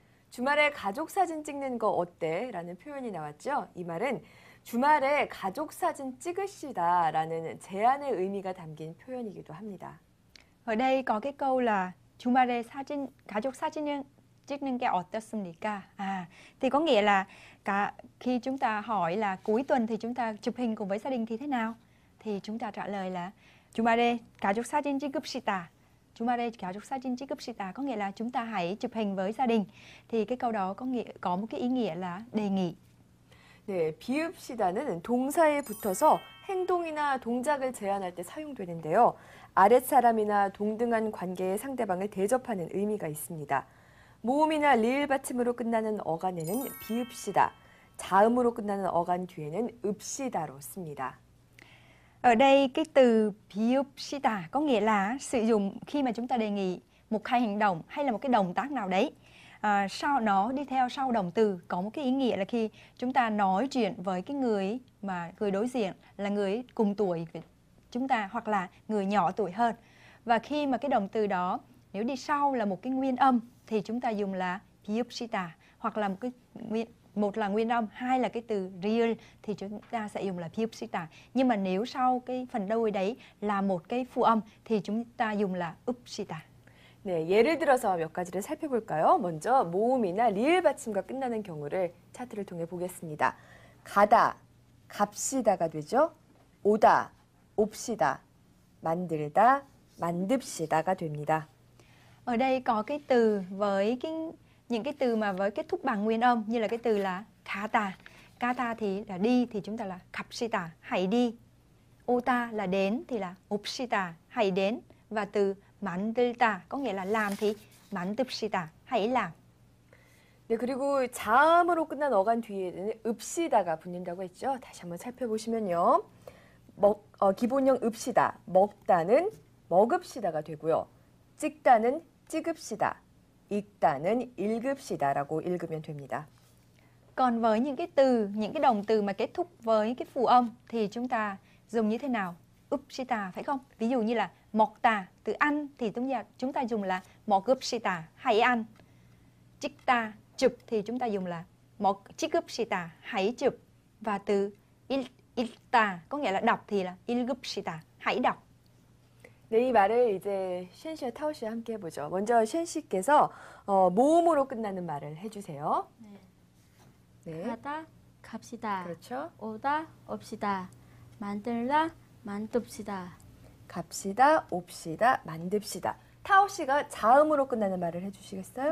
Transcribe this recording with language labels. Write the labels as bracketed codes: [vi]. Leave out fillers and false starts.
[ko] 주말에 가족 사진 찍는 거 어때? 라는 표현이 나왔죠. 이 말은 주말에 가족 사진 찍으시다라는 제안의 의미가 담긴 표현이기도 합니다. [vi] Ở đây có cái câu là [ko] 주말에 가족 사진을 찍는 게 어떻습니까? [vi] Thì có nghĩa là khi chúng ta hỏi là cuối tuần thì chúng ta chụp hình cùng với gia đình thì thế nào? Thì chúng ta trả lời là [ko] 주말에 가족 사진 찍읍시다. 주말에 가족 사진 찍읍시다. [vi] Có nghĩa là chúng ta hãy chụp hình với gia đình. Thì cái câu đó có một cái ý nghĩa là đề nghị. [ko] 네, 비읍시다는 동사에 붙어서 행동이나 동작을 제안할 때 사용되는데요. 아랫사람이나 동등한 관계의 상대방을 대접하는 의미가 있습니다. 모음이나 리을 받침으로 끝나는 어간에는 비읍시다, 자음으로 끝나는 어간 뒤에는 읍시다로 씁니다. [vi] Ở đây cái từ 비읍시다 có nghĩa là sử dụng khi mà chúng ta đề nghị một hai hành động hay là một cái động tác nào đấy. Sau nó đi theo sau động từ có một cái ý nghĩa là khi chúng ta nói chuyện với cái người đối diện là người cùng tuổi với chúng ta hoặc là người nhỏ tuổi hơn. Và khi mà cái động từ đó nếu đi sau là một cái nguyên âm thì chúng ta dùng là 비읍시다 hoặc là một là nguyên âm, hai là cái từ real thì chúng ta sẽ dùng là 비읍시다. Nhưng mà nếu sau cái phần đuôi đấy là một cái phụ âm thì chúng ta dùng là 읍시다. [ko] 네, 예를 들어서 몇 가지를 살펴볼까요? 먼저 모음이나 리을 받침과 끝나는 경우를 차트를 통해 보겠습니다. 가다, 갑시다가 되죠. 오다, 옵시다, 만들다, 만듭시다가 됩니다. [vi] Ở đây có cái từ với những cái từ mà với kết thúc bằng nguyên âm như là cái từ là 가다. 가다 thì là đi thì chúng ta là 갑시다, hãy đi. 오다 là đến thì là 옵시다, hãy đến. Và từ 만들다 có nghĩa là làm thì 만듭시다, hãy làm. [ko] 네, 그리고 자음으로 끝난 어간 뒤에는 읍시다가 붙는다고 했죠. 다시 한번 살펴보시면요. 기본형 읍시다, 먹다는 먹읍시다가 되고요. 찍다는 찍읍시다, 읽다는 읽읍시다라고 읽으면 됩니다. [vi] Còn với những cái động từ mà kết thúc với cái phụ âm thì chúng ta dùng như thế nào? 읍시다 phải không? Ví dụ như là 먹다, từ ăn thì chúng ta dùng là 먹읍시다, hãy ăn. 찍다, chụp thì chúng ta dùng là 찍읍시다, hãy chụp. Và từ 읽다 có nghĩa là đọc thì là 읽읍시다, hãy đọc. [ko] 네, 이 말을 이제 쉔 씨와 타오 씨와 함께 해보죠. 먼저 쉔 씨께서 모음으로 끝나는 말을 해주세요. 네. 가다 갑시다. 그렇죠. 오다 옵시다. 만들다 만듭시다. 갑시다, 옵시다, 만듭시다. 타오 씨가 자음으로 끝나는 말을 해주시겠어요?